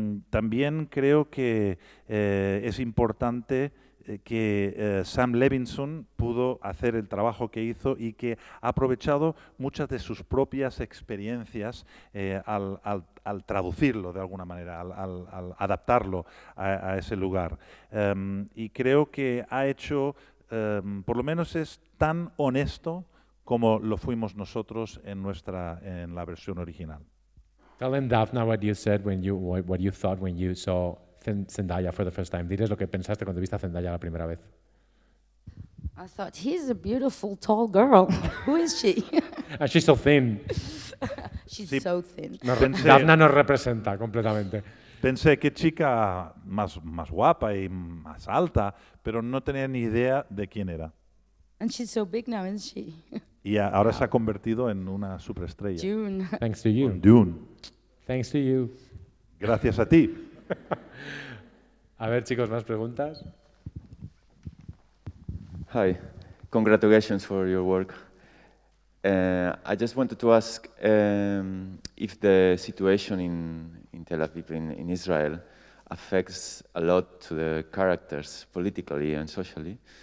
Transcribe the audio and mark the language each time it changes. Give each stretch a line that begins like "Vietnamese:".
Spanish: También creo que es importante que Sam Levinson pudo hacer el trabajo que hizo y que ha aprovechado muchas de sus propias experiencias al traducirlo de alguna manera, al adaptarlo a ese lugar. Y creo que ha hecho, por lo menos es tan honesto como lo fuimos nosotros en la versión original.
English: Tell them, Daphna, what you said what you thought when you saw Zendaya for the first time.
Spanish: Diles lo que pensaste cuando viste a Zendaya la primera vez.
English: I thought, he's a beautiful, tall girl. Who is she? And she's so thin. She's
Spanish: Sí.
English: so thin.
Spanish: Daphna nos representa completamente. Pensé qué chica más guapa y más alta, pero no tenía ni idea de quién era.
English: And she's so big now, isn't she?
Spanish: Y ahora se ha convertido en una superestrella.
English: June. Thanks to you. Dune. Thanks to you.
Spanish: Gracias a ti. A ver, chicos, ¿más preguntas?
English: Hi, congratulations for your work. I just wanted to ask if the situation in Tel Aviv, in Israel, affects a lot to the characters politically and socially.